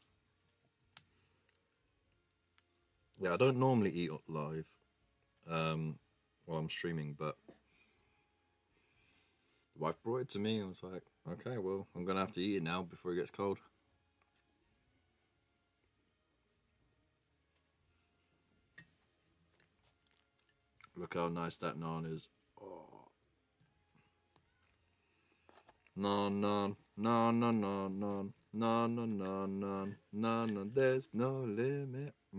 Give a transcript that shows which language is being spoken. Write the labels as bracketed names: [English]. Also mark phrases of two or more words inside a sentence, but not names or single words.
[English] Yeah, I don't normally eat live while I'm streaming, but the wife brought it to me and was like, okay, well, I'm going to have to eat it now before it gets cold. Look how nice that naan is. Oh. Naan, naan, naan, naan, naan, naan, naan, naan, naan, naan, naan, naan, there's no limit.